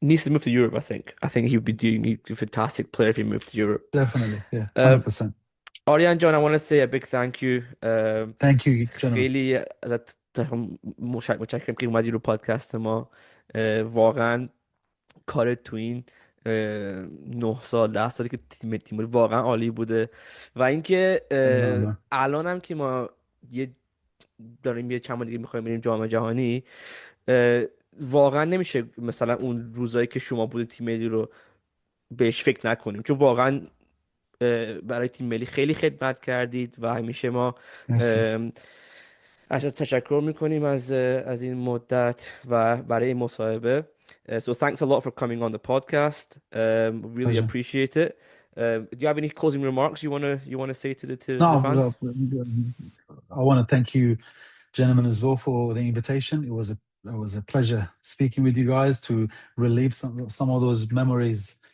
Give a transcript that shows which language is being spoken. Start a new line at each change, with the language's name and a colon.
English: Needs to move to Europe, I think. I think he would be doing a fantastic player if he moved to Europe. Definitely, yeah, 100%. Aryan John, I want to say a big thank you. Thank you, gentlemen.
Persian: خیلی ازت متشکرم که اومدی رو پادکست ما. واقعا کار تو این 9 سال 10 سالی که تیم واقعا عالی بوده و اینکه الان هم که ما داریم یه چند دیگه میخوایم بریم جام جهانی، واقعا نمیشه مثلا اون روزایی که شما بوده تیم ملی رو بهش فکر نکنیم، چون واقعا برای تیم ملی خیلی خدمت کردید و همیشه ما ازت تشکر میکنیم از این مدت و برای این مصاحبه.
English: So thanks a lot for coming on the podcast. Really appreciate it. Do you have any closing remarks you want to say to the fans? I want to thank you, gentlemen, as well for the invitation. It was a pleasure speaking with you guys to relive some of those memories.